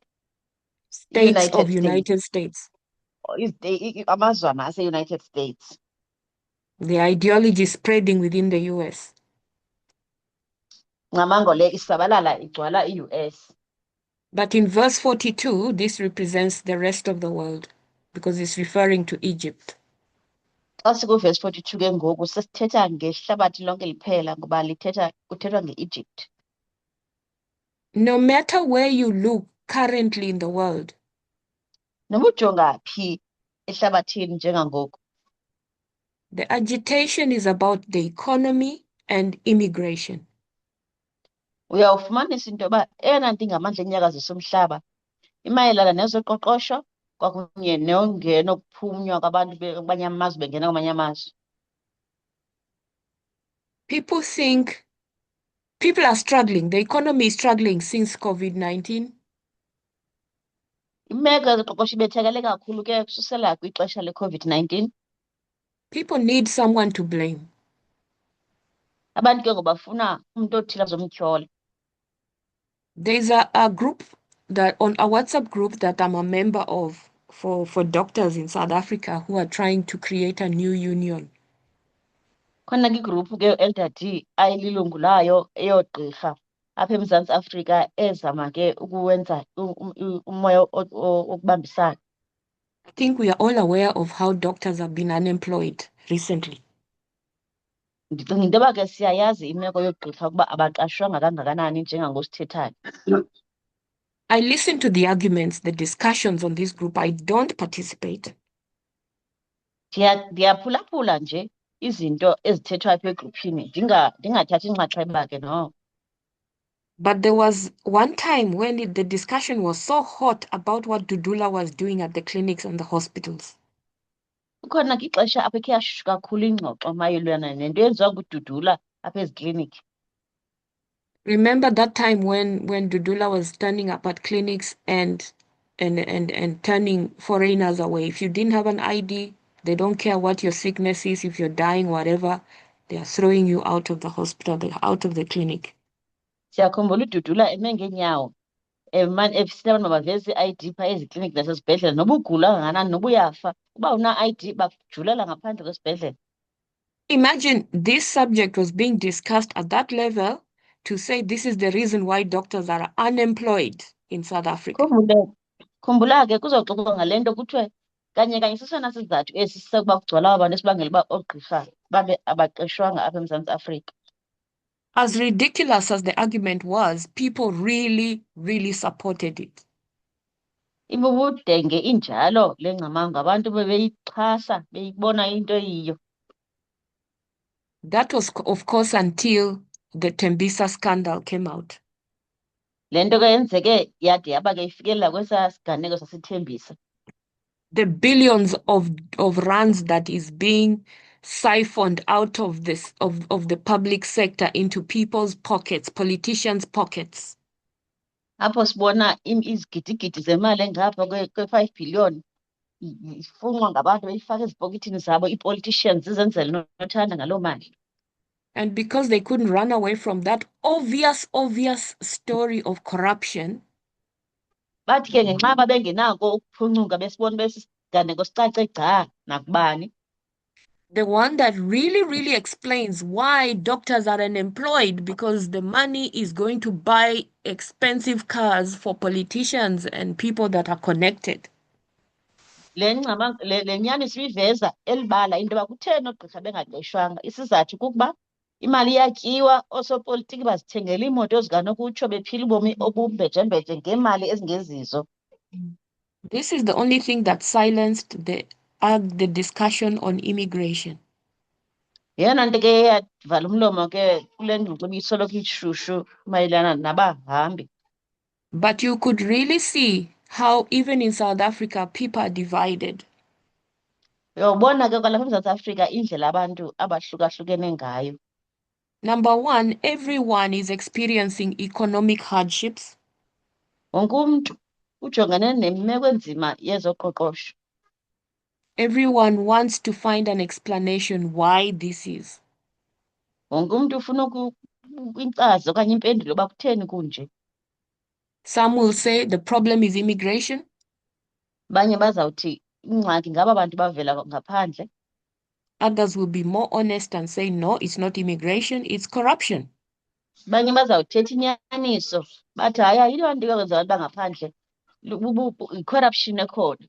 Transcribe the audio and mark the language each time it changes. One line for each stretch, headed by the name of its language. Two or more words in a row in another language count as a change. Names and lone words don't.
English: States of United States.
Xhosa: Amazwana ase-United States.
English: The ideology is spreading within the US.
Xhosa: Ngcamango le isabalala igcwala i-US.
English: But in verse 42, this represents the rest of the world because it's referring to Egypt.
Xhosa: Xa sikuverse 42 ke ngoku sesithetha ngehlabathi lonke liphela ngoba kuthethwa nge-Egypt.
English: No matter where you look currently in the world,
Xhosa: Noma ujonga phi ehlabathini njengangoku,
English: the agitation is about the economy and immigration.
Xhosa: uyawufumanisa into yoba eyona nto ingamandla enyakazisa umhlaba imayelana nezoqoqosho kwakunye nongena okuphunywa kwabantu kwamanye amazwe bengena kwamanye amazwe.
English: People are struggling. The economy is struggling since COVID-19.
Xhosa: Imeko yezoqoqosho ibethakele kakhulu ke ukususela kwixesha le-COVID-19.
English: People need someone to blame.
Xhosa: Abantu ke ngoku bafuna umntu othile azomtyhola.
English: There's a group that on a WhatsApp group that I'm a member of for doctors in South Africa who are trying to create a new union.
Xhosa: Khona ke igruphu ke elindathi ayililungu layo eyoogqirha apha eMzantsi Afrika ezama ke ukuwenza umoya wokubambisana.
English: I think we are all aware of how doctors have been unemployed recently.
Xhosa: Ndicinga into yoba ke siyayazi imeko yoogqirha ukuba abaqashwanga kangakanani njengangosithethayo.
English: I listen to the arguments, the discussions on this group. I don't participate.
Xhosa: Ndiyaphulaphula nje izinto ezithethwayo apha egruphini ndingathathi inxaxheba ke no.
English: But there was one time when the discussion was so hot about what Dudula was doing at the clinics and the hospitals.
Xhosa: Kukhona ke ixesha apha ikhe yashushu kakhulu ingxoxo mayelana nento eyenziwa nguDudula apha ezikliniki.
English: Remember that time when Dudula was standing up at clinics and turning foreigners away. If you didn't have an ID, they don't care what your sickness is. If you're dying, whatever, they are throwing you out of the hospital, out of the clinic.
Xhosa: Siyakhumbula uDudula eme ngeenyawo efisela abantu mabaveze i-ID phaa ezikliniki nasezibhedlele noba ugula kangakanani noba uyafa uba una-ID bakujulela ngaphandle kwesibhedlele.
English: Imagine this subject was being discussed at that level to say this is the reason why doctors are unemployed in South Africa.
Xhosa: Khumbula ke kuzoxoxwa ngale nto kuthiwe kanye sesona sizathu esi sokuba kugcwala abantu esibangela uba oogqirha babe abaqeshwanga apha eMzantsi Afrika.
English: As ridiculous as the argument was, people really, really supported it.
Xhosa: Ibubudenge injalo le ngcamango abantu bebeyixhasa beyibona into eyiyo.
English: That was, of course, until the Tembisa scandal came out.
Xhosa: Le nto ke yenzeke yade yaba ke ifikelela kwesaa siganeko saseThembisa.
English: The billions of rands that is being siphoned out of this of the public sector into people's pockets, politicians' pockets.
Xhosa: Apho sibona izigidigidi zemali engapha kwe-5 billion ifunxwa ngabantu beyifaka ezipokithini zabo, ii-politicians zizenzela nothanda ngaloo mali.
English: And because they couldn't run away from that obvious story of corruption,
Xhosa: Bathi ke ngenxa babengenako ukuphuncuka besibona besisiganeko sicace gca nakubani.
English: the one that really explains why doctors are unemployed, because the money is going to buy expensive cars for politicians and people that are connected.
Xhosa: Le nyani sibiveza elibala into yoba kutheni oogqirha bengaqeshwanga. Isizathu kukuba imali iyatyiwa, oosopolitiki bazithengela iimoto zikanokutsho bephila ubomi obumbejembeje ngeemali ezingezizo.
English: This is the only thing that silenced the discussion on immigration.
Xhosa: Yeyona nto ke yavala umlomo ke kule ngxoxo ibisoloko ishushu mayelana nabahambi.
English: But you could really see how even in South Africa, people are divided.
Xhosa: Uyawubona ke kwalapha eMzantsi Afrika indlela abantu abahlukahlukene ngayo.
English: Number one, everyone is experiencing economic hardships.
Xhosa: Wonke umntu ujongene nemeko enzima yezoqoqosho.
English: Everyone wants to find an explanation why this is.
Xhosa: Wonke umntu ufuna inkcazo okanye impendulo uba kutheni kunje.
English: Some will say the problem is immigration.
Xhosa: Abanye bazawuthi ingxaki ngaba bantu bavela ngaphandle.
English: Others will be more honest and say, no, it's not immigration, it's corruption.
Xhosa: Abanye bazawuthetha inyaniso bathi hayi ayiloo nto yokwenza abantu bangaphandle i-corruption ekhona.